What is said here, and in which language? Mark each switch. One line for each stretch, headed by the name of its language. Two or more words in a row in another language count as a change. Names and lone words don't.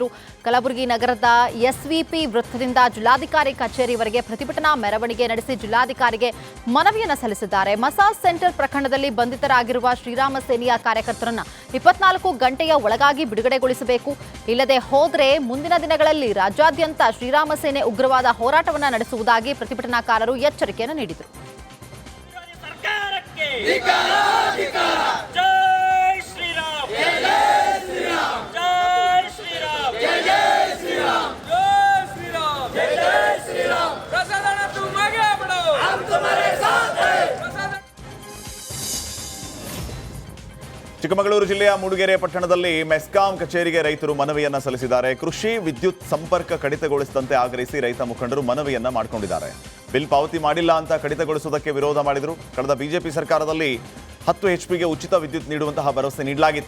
Kannada: ಕಲಬುರಗಿ ನಗರದ SVP ವೃತ್ತದಿಂದ ಜಿಲ್ಲಾಧಿಕಾರಿ ಕಚೇರಿವರೆಗೆ ಪ್ರತಿಭಟನಾ ಮೆರವಣಿಗೆ ನಡೆಸಿ ಜಿಲ್ಲಾಧಿಕಾರಿಗೆ ಮನವಿಯನ್ನು ಸಲ್ಲಿಸಿದ್ದಾರೆ.
English: massage center
Kannada: ಪ್ರಕರಣದಲ್ಲಿ ಬಂಧಿತರಾಗಿರುವ ಶ್ರೀರಾಮ ಸೇನೆಯ ಕಾರ್ಯಕರ್ತರನ್ನು 24 ಗಂಟೆಯ ಒಳಗಾಗಿ ಬಿಡುಗಡೆಗೊಳಿಸಬೇಕು. ಇಲ್ಲದೆ ಹೋದರೆ ಮುಂದಿನ ದಿನಗಳಲ್ಲಿ ರಾಜ್ಯಾದ್ಯಂತ ಶ್ರೀರಾಮ ಸೇನೆ ಉಗ್ರವಾದ ಹೋರಾಟವನ್ನು ನಡೆಸುವುದಾಗಿ ಪ್ರತಿಭಟನಾಕಾರರು ಎಚ್ಚರಿಕೆಯನ್ನು ನೀಡಿದರು.
Hindi: जय श्री राम, जय श्री राम, जय श्री राम, जय श्री राम, जय श्री राम, जय श्री राम। प्रसाद तुम आगे बढ़ो, हम तुम्हारे साथ हैं।
Kannada: ಚಿಕ್ಕಮಗಳೂರು ಜಿಲ್ಲೆಯ ಮೂಡಿಗೆರೆ ಪಟ್ಟಣದಲ್ಲಿ ಮೆಸ್ಕಾಂ ಕಚೇರಿಗೆ ರೈತರು ಮನವಿಯನ್ನ ಸಲ್ಲಿಸಿದ್ದಾರೆ. ಕೃಷಿ ವಿದ್ಯುತ್ ಸಂಪರ್ಕ ಕಡಿತಗೊಳಿಸಿದಂತೆ ಆಗ್ರಹಿಸಿ ರೈತ ಮುಖಂಡರು ಮನವಿಯನ್ನ ಮಾಡಿಕೊಂಡಿದ್ದಾರೆ. ಬಿಲ್ ಪಾವತಿ ಮಾಡಿಲ್ಲ ಅಂತ ಕಡಿತಗೊಳಿಸುವುದಕ್ಕೆ ವಿರೋಧ ಮಾಡಿದರು. ಕಳೆದ ಬಿಜೆಪಿ ಸರ್ಕಾರದಲ್ಲಿ 10 HP ಉಚಿತ ವಿದ್ಯುತ್ ನೀಡುವಂತಹ ಭರವಸೆ ನೀಡಲಾಗಿತ್ತು.